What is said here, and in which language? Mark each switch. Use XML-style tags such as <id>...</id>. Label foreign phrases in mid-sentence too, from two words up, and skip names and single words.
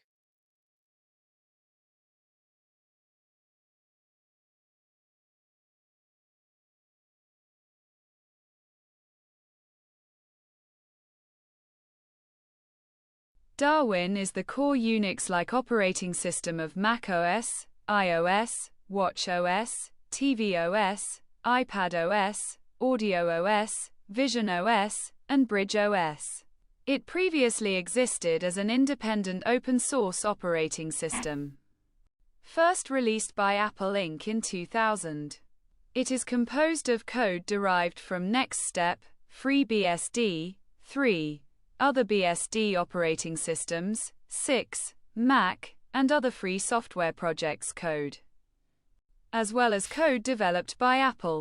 <en>Darwin is the core Unix-like operating system of macOS, iOS, watchOS, tvOS, iPadOS, AudioOS, VisionOS, and BridgeOS. It previously existed as an independent open-source operating system. First released by Apple Inc. in 2000. It is composed of code derived from NextStep, FreeBSD, 3, other BSD operating systems, 6, Mac, and other free software projects code, as well as code developed by Apple.</en>